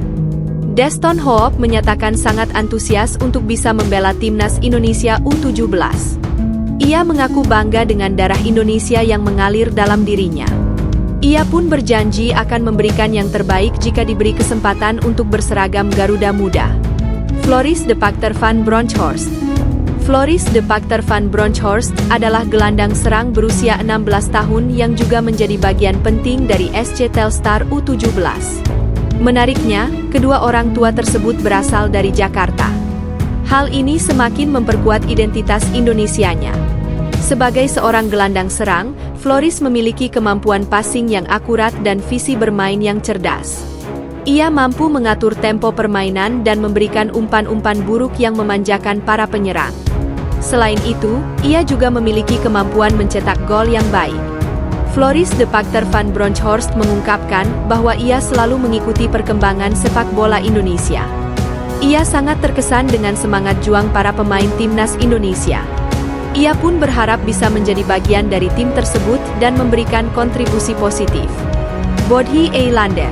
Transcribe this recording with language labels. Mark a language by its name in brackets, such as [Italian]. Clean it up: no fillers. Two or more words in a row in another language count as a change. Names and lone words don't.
[Indonesian] Deston Hoop menyatakan sangat antusias untuk bisa membela timnas Indonesia U17. Ia mengaku bangga dengan darah Indonesia yang mengalir dalam dirinya. Ia pun berjanji akan memberikan yang terbaik jika diberi kesempatan untuk berseragam Garuda Muda. Floris de Pachter van Bronckhorst. Floris de Pachter van Bronckhorst adalah gelandang serang berusia 16 tahun yang juga menjadi bagian penting dari SC Telstar U17. Menariknya, kedua orang tua tersebut berasal dari Jakarta. Hal ini semakin memperkuat identitas Indonesianya. Sebagai seorang gelandang serang, Floris memiliki kemampuan passing yang akurat dan visi bermain yang cerdas. Ia mampu mengatur tempo permainan dan memberikan umpan-umpan buruk yang memanjakan para penyerang. Selain itu, ia juga memiliki kemampuan mencetak gol yang baik. Floris de Pachter van Bronckhorst mengungkapkan bahwa ia selalu mengikuti perkembangan sepak bola Indonesia. Ia sangat terkesan dengan semangat juang para pemain timnas Indonesia. Ia pun berharap bisa menjadi bagian dari tim tersebut dan memberikan kontribusi positif. Bodhi Eilander.